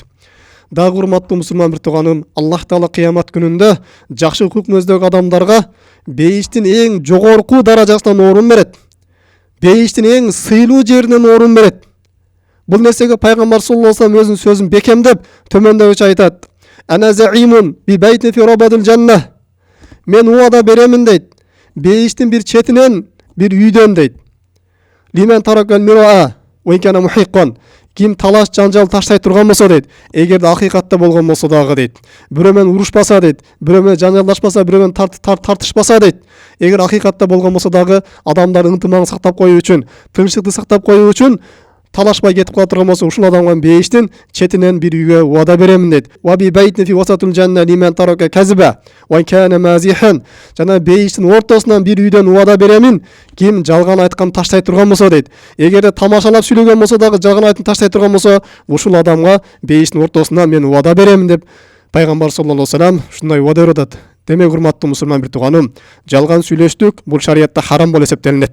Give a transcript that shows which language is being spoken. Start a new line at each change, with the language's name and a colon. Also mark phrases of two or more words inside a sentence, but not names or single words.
Kyrgyz: Дагы урматтуу мусулман бир тууганым, Аллах Таала кыямат күнүндө жакшы кулк мүнөздөгү адамдарга бейиштин эң жогорку даражасынан орун берет. Бейиштин эң сыйлуу жеринен орун берет. Бул нерсеге пайгамбар
Arabic: صلى الله عليه وسلم
Kyrgyz: өзүнүн сөзүн бекемдеп төмөндөгүчө айтат:
Arabic: "أنا زعيم ببيت في ربض الجنة."
Kyrgyz: Мен убада беремин дейт. Бейиштин бир четинен, бир үйдөн дейт.
Arabic: لمن ترك المراء وإن كان محقا.
Kyrgyz: Ким талаш жанжал таштай турган болсо дейт, эгерде акыйкатта болгон болсо дагы дейт, бирөө менен урушпаса дейт, бирөө менен жанжалдашпаса, бирөө менен тартышпаса дейт, эгер акыйкатта болгон болсо дагы адамдар ынтымагын сактап коюу үчүн, тынчтыкты сактап коюу үчүн талашпай кетип кала турган болсо, ушул адамга бейиштин четинен бир үйгө убада беремин дейт.
Arabic: وببيت في وسط الجنة لمن ترك الكذب وإن كان مازحا.
Kyrgyz: Жана бейиштин ортосунан бир үйдөн убада беремин, ким жалган айткан таштай турган болсо дейт. Эгерде тамашалап сүйлөгөн болсо дагы жалган айткан таштай турган болсо, ушул адамга бейиштин ортосунан мен убада беремин деп пайгамбар
Arabic: صلى الله عليه وسلم
Kyrgyz: ушундай убада берип атат. Демек урматтуу мусулман бир тууганым, жалган сүйлөштүк бул шариятта харам болуп эсептелинет.